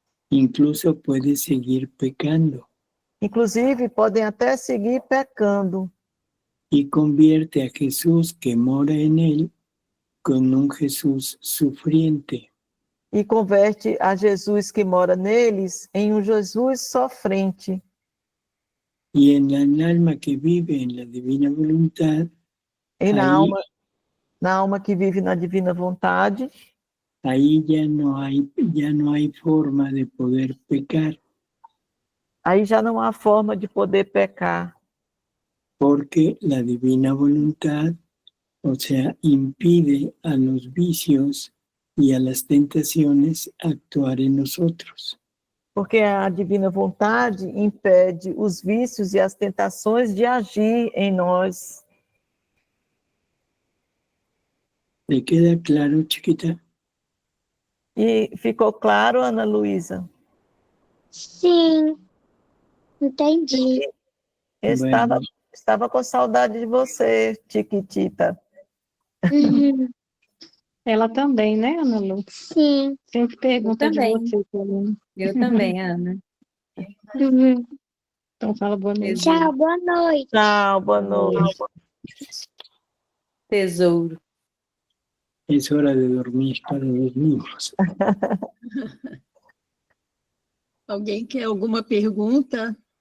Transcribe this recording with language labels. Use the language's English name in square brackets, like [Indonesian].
[Spanish] Incluso puede seguir pecando. [Portuguese] Inclusive, podem até seguir pecando. [Spanish] Y convierte a Jesús que mora en él con un Jesús sufriente. [Portuguese] E converte a Jesus que mora neles em um Jesus sofrente. [Spanish] Y en el alma que vive en la divina voluntad, [Portuguese] E na alma que vive na divina vontade, [Spanish] ahí ya no hay forma de poder pecar, [Portuguese] aí já não há forma de poder pecar. [Spanish] porque la divina voluntad, o sea, impide a los vicios y a las tentaciones actuar en nosotros. [Portuguese] Porque a divina vontade impede os vícios e as tentações de agir em nós. [Spanish] ¿Te queda claro, chiquita? [Portuguese] E ficou claro, Ana Luísa? Sim, entendi. Estava com saudade de você, Chiquitita. Uhum, Ela também, né, Ana Lu? sim. Sempre pergunta de também. você, Carolina. Eu também, Ana. Uhum. Então fala boa noite. Tchau, boa noite. Tchau, boa noite. Tesouro. [Spanish] Es hora de dormir para los niños. [Portuguese] Alguém quer alguma pergunta?